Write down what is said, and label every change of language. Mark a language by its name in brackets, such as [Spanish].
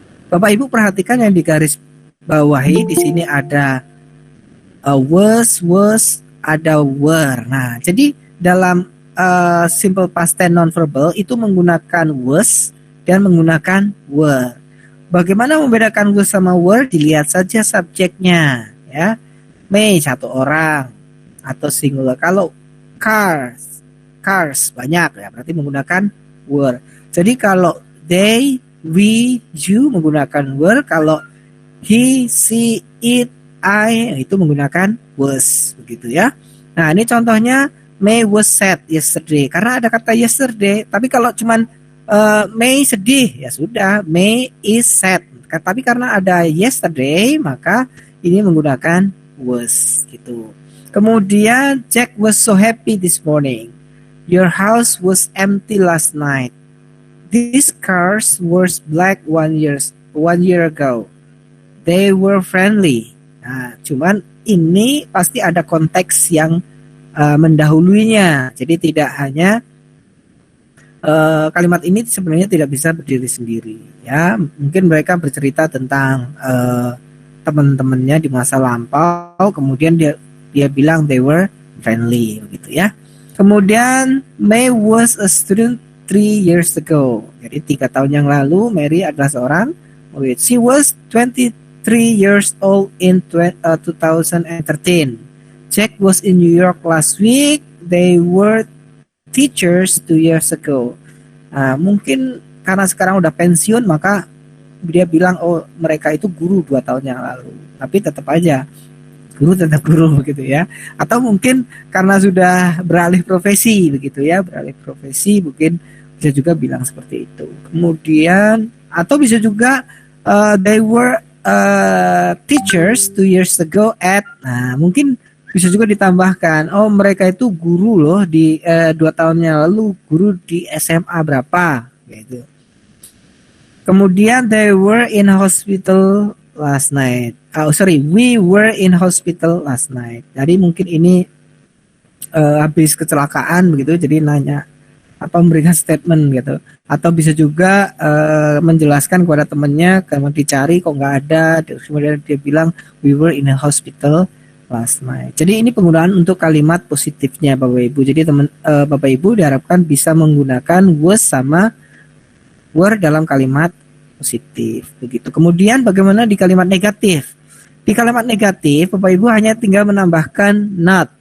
[Indonesian] Bapak Ibu perhatikan yang di garis bawahi, di sini ada was, ada were. Nah, jadi dalam simple past tense non-verbal itu menggunakan was dan menggunakan were. Bagaimana membedakan was sama were? Dilihat saja subjeknya, ya. May, satu orang atau singular. Kalau cars banyak, ya berarti menggunakan were. Jadi kalau they, we, you menggunakan were. Kalau he, she, it, I itu menggunakan was, begitu ya. Nah, ini contohnya [English] May was sad yesterday, [Indonesian] karena ada kata yesterday. Tapi kalau cuman May sedih, ya sudah, [English] May is sad. [Indonesian] Tapi karena ada yesterday, maka ini menggunakan was, gitu. [English] Kemudian Jack was so happy this morning. Your house was empty last night. These cars were black 1 year ago. They were friendly. [Indonesian] Nah, cuman ini pasti ada konteks yang mendahulunya. Jadi tidak hanya kalimat ini sebenarnya tidak bisa berdiri sendiri. Ya, mungkin mereka bercerita tentang teman-temannya di masa lampau. Kemudian dia bilang [English] they were friendly, [Indonesian] begitu ya. [English] Kemudian May was a student 3 years ago. [Indonesian] Jadi 3 tahun yang lalu Mary adalah seorang murid. [English] She was 23 years old in 2013. Jack was in New York last week. They were teachers 2 years ago. [Indonesian] Mungkin karena sekarang udah pensiun, maka dia bilang oh mereka itu guru 2 tahun yang lalu. Tapi tetap aja guru tetap guru, begitu ya. Atau mungkin karena sudah beralih profesi, begitu ya, beralih profesi mungkin bisa juga bilang seperti itu. Kemudian atau bisa juga [English] they were teachers 2 years ago at, [Indonesian] nah mungkin bisa juga ditambahkan oh mereka itu guru loh di 2 tahun yang lalu, guru di SMA berapa, gitu. [English] Kemudian they were in hospital last night. We were in hospital last night. [Indonesian] Jadi mungkin ini habis kecelakaan, begitu. Jadi nanya memberikan statement gitu. Atau bisa juga menjelaskan kepada temannya kalau dicari kok nggak ada. [English] Kemudian dia bilang we were in a hospital last night. [Indonesian] Jadi ini penggunaan untuk kalimat positifnya Bapak Ibu. Jadi Bapak Ibu diharapkan bisa menggunakan was sama were dalam kalimat positif, begitu. Kemudian bagaimana di kalimat negatif? Di kalimat negatif Bapak Ibu hanya tinggal menambahkan not.